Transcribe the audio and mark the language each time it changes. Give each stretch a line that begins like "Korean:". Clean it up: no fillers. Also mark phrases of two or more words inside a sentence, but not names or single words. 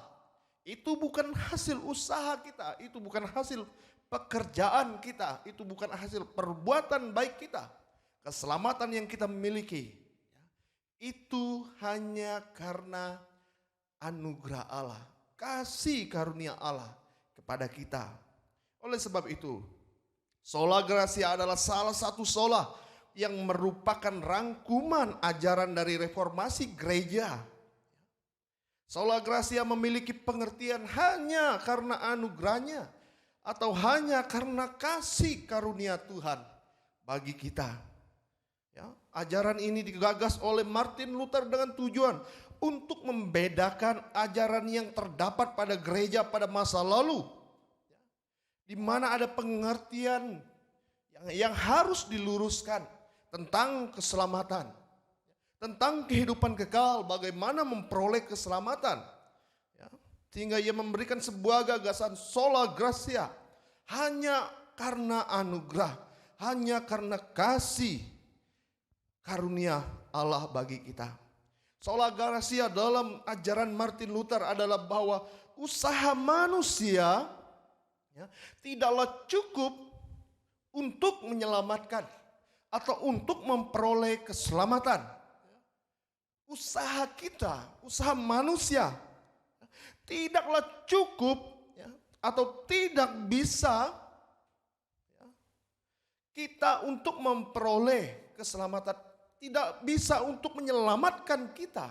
Indonesian: Itu bukan hasil usaha kita, itu bukan hasil pekerjaan kita, itu bukan hasil perbuatan baik kita. Keselamatan yang kita miliki itu hanya karena anugerah Allah, kasih karunia Allah kepada kita. Oleh sebab itu,
Latin: sola gratia
Indonesian: adalah salah satu sola yang merupakan rangkuman ajaran dari reformasi gereja.
Latin: Sola gratia
Indonesian: memiliki pengertian hanya karena anugerahnya atau hanya karena kasih karunia Tuhan bagi kita. Ya, ajaran ini digagas oleh Martin Luther dengan tujuan untuk membedakan ajaran yang terdapat pada gereja pada masa lalu, di mana ada pengertian yang harus diluruskan tentang keselamatan, tentang kehidupan kekal, bagaimana memperoleh keselamatan. Ya, sehingga ia memberikan sebuah gagasan
Latin: sola gratia,
Indonesian: hanya karena anugerah, hanya karena kasih karunia Allah bagi kita.
Latin: Sola gratia
Indonesian: dalam ajaran Martin Luther adalah bahwa usaha manusia tidaklah cukup untuk menyelamatkan atau untuk memperoleh keselamatan. Usaha kita, usaha manusia tidaklah cukup atau tidak bisa kita untuk memperoleh keselamatan, tidak bisa untuk menyelamatkan kita.